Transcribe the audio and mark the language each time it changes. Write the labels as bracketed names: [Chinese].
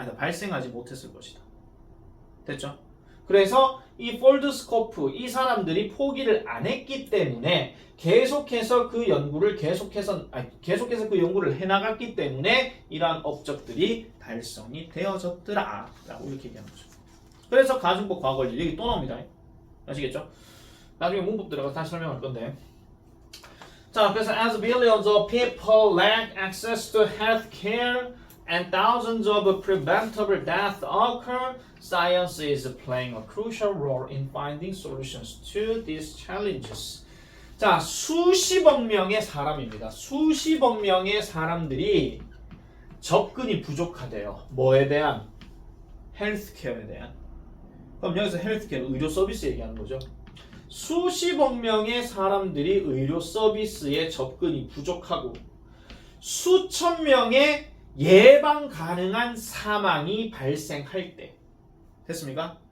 [Korean] 아니다, 발생하지 못했을 것이다. 됐죠? 그래서 이 폴드스코프, 이 사람들이 포기를 안 했기 때문에 계속해서 그 연구를 계속해서 그 연구를 해나갔기 때문에 이러한 업적들이 달성이 되어졌더라 라고 이렇게 얘기하는 거죠. 그래서 가중법 과거 원리 여기 또 나옵니다. 아시겠죠? 나중에 문법 들어가서 다시 설명할 건데. [English] 자, 그래서 as billions of people lack access to health care and thousands of preventable deaths occur, science is playing a crucial role in finding solutions to these challenges. [Korean] 자, 수십억 명의 사람입니다. 수십억 명의 사람들이 접근이 부족하대요. 뭐에 대한? 헬스케어에 대한. 그럼 여기서 헬스케어, 의료 서비스 얘기하는 거죠. 수십억 명의 사람들이 의료 서비스에 접근이 부족하고 수천 명의 예방 가능한 사망이 발생할 때, 됐습니까?